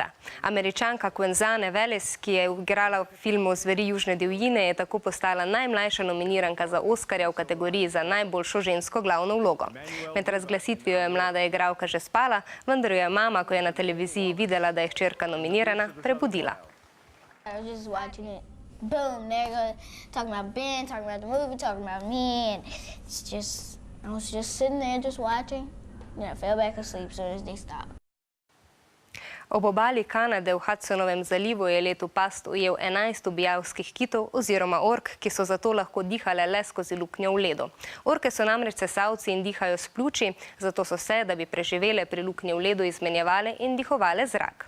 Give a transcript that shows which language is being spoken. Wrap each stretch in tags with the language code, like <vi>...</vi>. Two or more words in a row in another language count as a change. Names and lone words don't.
<sl>Američanka Quenzane Velez, ki je igrala v filmu Zveri južne divjine, je tako postala najmlajša nominiranka za Oscarja v kategoriji za najboljšo žensko glavno vlogo. Med razglasitvijo je mlada igralka že spala, vendar jo je mama, ko je na televiziji videla, da je hčerka nominirana, prebudila.</sl> <en>I was just watching it. Boom, there goes talking about Ben, talking about the movie, talking about me, and I was just sitting there just watching. Then I fell back asleep as soon as they stopped.</en> <sl>Ob obali Kanade v Hudsonovem zalivu je letu past ujel 11 ubijavskih kitov oziroma ork, ki so zato lahko dihale le skozi luknjo v ledu. Orke so namreč sesalci in dihajo s pljuči, zato so se, da bi preživele pri luknji v ledu, izmenjevale in dihovale zrak.</sl>